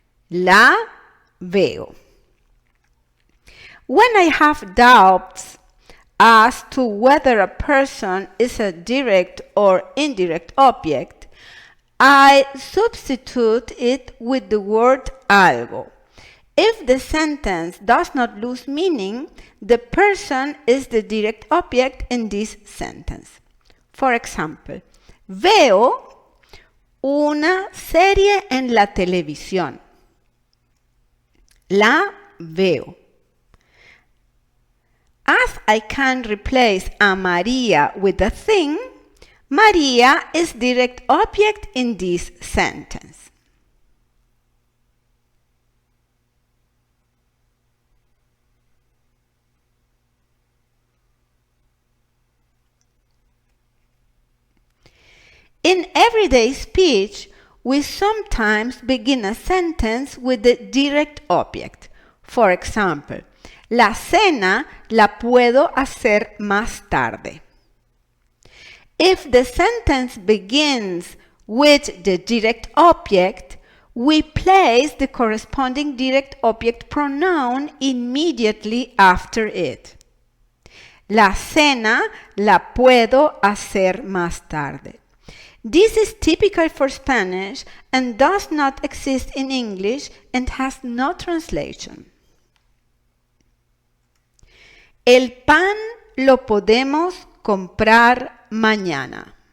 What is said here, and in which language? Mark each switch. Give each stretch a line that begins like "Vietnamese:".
Spanish: La veo.
English: When I have doubts as to whether a person is a direct or indirect object, I substitute it with the word algo. If the sentence does not lose meaning, the person is the direct object in this sentence. For example,
Spanish: veo una serie en la televisión. La veo.
English: As I can replace a Maria with a thing, Maria is direct object in this sentence. In everyday speech, we sometimes begin a sentence with the direct object. For example,
Spanish: la cena la puedo hacer más tarde.
English: If the sentence begins with the direct object, we place the corresponding direct object pronoun immediately after it.
Spanish: La cena la puedo hacer más tarde.
English: This is typical for Spanish and does not exist in English and has no translation.
Spanish: El pan lo podemos comprar mañana.